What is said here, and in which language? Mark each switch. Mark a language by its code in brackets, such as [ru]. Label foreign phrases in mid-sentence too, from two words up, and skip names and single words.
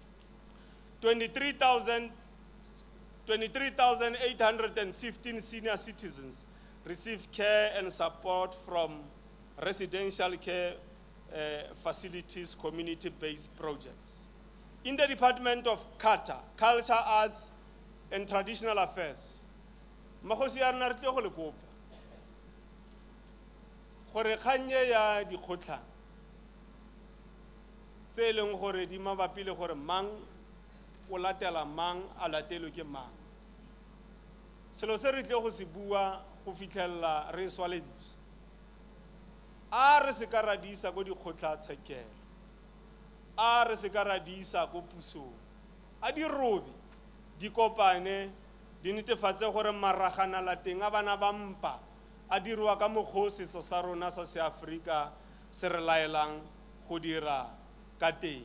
[en] 23,815 senior citizens receive care and support from residential care facilities, community-based projects. In the Department of Culture, Arts, and Traditional Affairs, [tn] Magosi a rena re tle go le kopa gore kganye ya dikgotla tse e leng gore di mabapi le gore mang o latela mang a latelwe ke mang. Selo se re tle go se bua go fitlhelela re swaletse a re se ka ra di isa go dikgotla tshekelo, a re se ka ra di isa go pusong, a di robe di kopane di netefatse gore maragana la teng a bana ba mpa a dirwa ka mokgwa setso sa rona sa Seafrika se re laelang go dira ka teng.